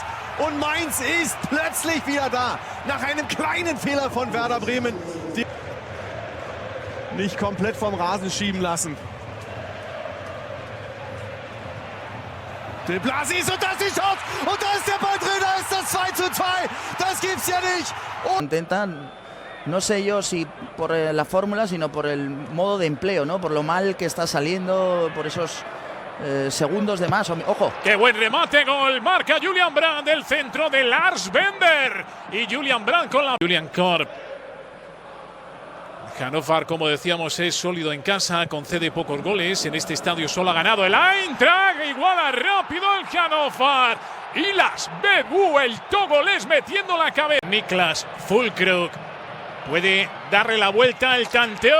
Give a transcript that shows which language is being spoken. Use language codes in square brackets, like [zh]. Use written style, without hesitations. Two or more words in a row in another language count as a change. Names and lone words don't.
[de] Und Mainz ist plötzlich wieder da. Nach einem kleinen Fehler von Werder Bremen. Die nicht komplett vom Rasen schieben lassen. De Blasis und das ist die Chance. Und da ist der Ball drin, da ist das 2:2. Das gibt's ja nicht. [es] Intentan, no sé yo si por la fórmula, sino por el modo de empleo, ¿no? Por lo mal que está saliendo, por esos segundos de más. ¡Ojo! ¡Qué buen remate! Gol. Marca Julian Brandt del centro de Lars Bender. Y Julian Brandt con la... Julian Korb. Hannover, como decíamos, es sólido en casa, concede pocos goles. En este estadio solo ha ganado el Eintracht. Iguala rápido el Hannover. Y las Bebu, el togolés metiendo la cabeza. Niklas Füllkrug puede darle la vuelta al tanteo.